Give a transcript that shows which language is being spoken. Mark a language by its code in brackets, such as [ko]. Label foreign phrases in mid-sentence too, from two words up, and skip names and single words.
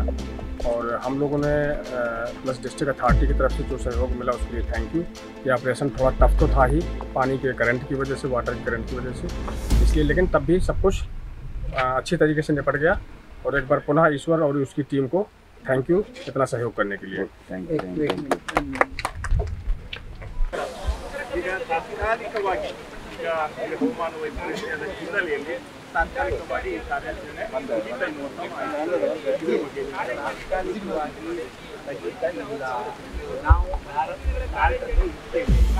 [hi] और हम लोगों ने प्लस डिस्ट्रिक्ट अथॉरिटी की तरफ से जो सहयोग मिला उसके लिए [en] thank you. [hi] ये ऑपरेशन थोड़ा टफ तो था ही, पानी के करंट की वजह से, वाटर के करंट की वजह से, इसलिए, लेकिन तब भी सब कुछ अच्छी तरीके से निपट गया। और एक बार पुनः ईश्वर और उसकी टीम को [en] thank you [hi] इतना सहयोग करने के लिए। [en] thank you. [kn] ಈಗ ತಾತ್ಕಾಲಿಕವಾಗಿ ಈಗ ಹವಾಮಾನ ವೈಪರೀತ್ಯದ ಹಿನ್ನೆಲೆಯಲ್ಲಿ ತಾತ್ಕಾಲಿಕವಾಗಿ ಈ ಕಾರ್ಯಾಚರಣೆ ಮುಗಿತಾ ಇರುವಂಥ ಇದ್ರ ಬಗ್ಗೆ ನಾವು ಕಾರ್ಯಕ್ರಮ ಇರ್ತೇವೆ.